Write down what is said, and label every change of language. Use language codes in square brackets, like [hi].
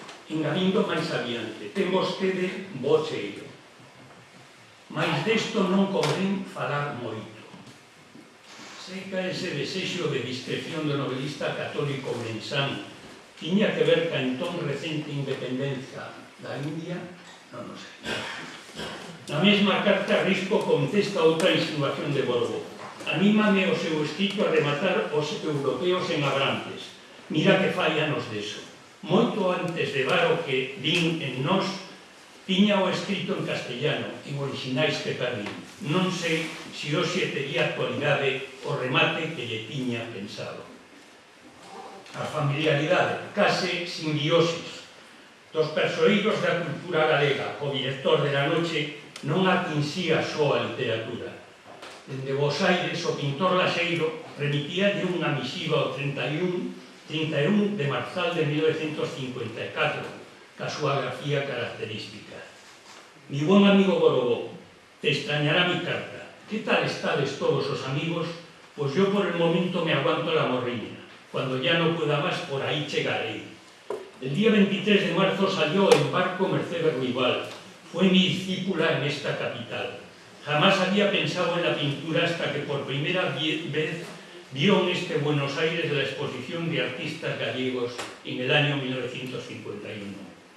[gl] Engadindo máis adiante, ten vostede bo cheiro. Mais desto non convén falar moito. Seca ese desexo de discreción do novelista católico ourensán tiña que ver ca entón recente independencia da India? Non o sei. Na mesma carta Risco contesta outra insinuación de Borbó. Anímame o seu escrito a rematar os europeos en Abrantes. Mira que fallanos deso. Moito antes de var o que din en nós, tiña o escrito en castellano, en orixinais que perdín. Non sei se hoxe tería actualidade o remate que lle tiña pensado. A familiaridade, case simbiosis, dos persoeiros da cultura galega, o director de La Noche non atinxía só a literatura. Dende Bos Aires, o pintor Laxeiro remitíalle unha misiva ao 31 de marzal de 1954, ca súa grafía característica. [es] Mi buen amigo Borobó, te extrañará mi carta. ¿Qué tal [gl] estades todos os amigos? [es] Pues yo por el momento me aguanto la morriña. Cuando ya no pueda más, por ahí llegaré. El día 23 de marzo salió en barco Mercedes Ruibal. Fue mi discípula en esta capital. Jamás había pensado en la pintura hasta que por primera vez vio en este Buenos Aires la exposición de artistas gallegos en el año 1951.